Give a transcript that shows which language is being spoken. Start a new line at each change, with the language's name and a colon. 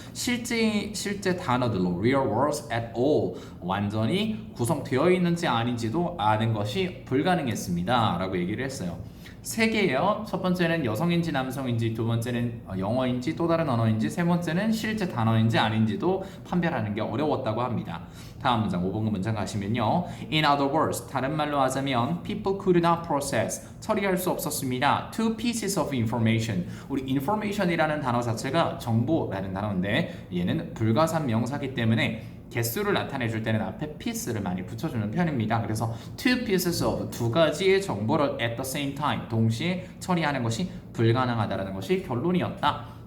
Korean: 실제 단어들로
English: real words at all
Korean: 완전히 구성되어 있는지 아닌지도 아는 것이 불가능했습니다. 라고 얘기를 했어요. 세 개예요. 첫 번째는 여성인지 남성인지, 두 번째는 영어인지 또 다른 언어인지, 세 번째는 실제 단어인지 아닌지도 판별하는 게 어려웠다고 합니다. 다음 문장 5번 문장 가시면요.
English: In other words,
Korean: 다른 말로 하자면
English: people could not process,
Korean: 처리할 수 없었습니다.
English: Two pieces of information.
Korean: 우리 information이라는 단어 자체가 정보라는 단어인데 얘는 불가산 명사기 때문에 개수를 나타내줄 때는 앞에 piece를 많이 붙여주는 편입니다. 그래서
English: two pieces of
Korean: 두 가지의 정보를
English: at the same time
Korean: 동시에 처리하는 것이 불가능하다라는 것이 결론이었다.